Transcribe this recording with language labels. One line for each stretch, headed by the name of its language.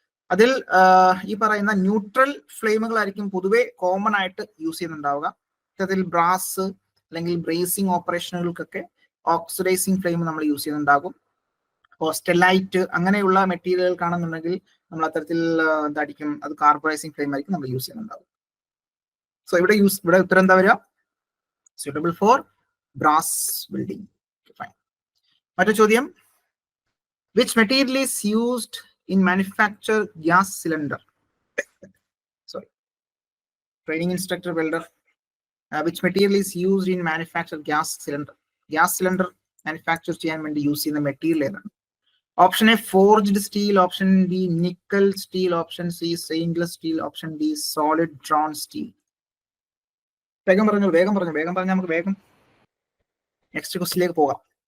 Malayalam: അതിൽ ഈ പറയുന്ന ന്യൂട്രൽ ഫ്ലെയിമുകളായിരിക്കും പൊതുവെ കോമൺ ആയിട്ട് യൂസ് ചെയ്യുന്നുണ്ടാവുക. ഇത്തരത്തിൽ ബ്രാസ്, അല്ലെങ്കിൽ ബ്രേസിംഗ് ഓപ്പറേഷനുകൾക്കൊക്കെ ഓക്സിഡൈസിങ് ഫ്ലെയിം നമ്മൾ യൂസ് ചെയ്യുന്നുണ്ടാകും. സ്റ്റെലൈറ്റ് അങ്ങനെയുള്ള മെറ്റീരിയലുകൾക്കാണെന്നുണ്ടെങ്കിൽ നമ്മൾ അത്തരത്തിൽ എന്തായിരിക്കും, അത് കാർബറൈസിങ് ഫ്ലെയിം ആയിരിക്കും നമ്മൾ യൂസ് ചെയ്യുന്നുണ്ടാകും. സോ ഇവിടെ ഉത്തരം എന്താ വരിക?
English: suitable for brass building. Fine.
Malayalam: മറ്റൊരു ചോദ്യം,
English: which material is used in manufacture gas cylinder? Sorry, training instructor welder. Which material is used in manufacture gas cylinder?
Malayalam: Gas cylinder manufacture ചെയ്യാൻ വേണ്ടി യൂസ് ചെയ്യുന്ന material ഏതാണ്? Option A forged steel, option B nickel steel, option C stainless steel, option D solid drone steel. വേഗം പറഞ്ഞാൽ നമുക്ക് വേഗം next ക്വസ്റ്റിലേക്ക് പോകാം.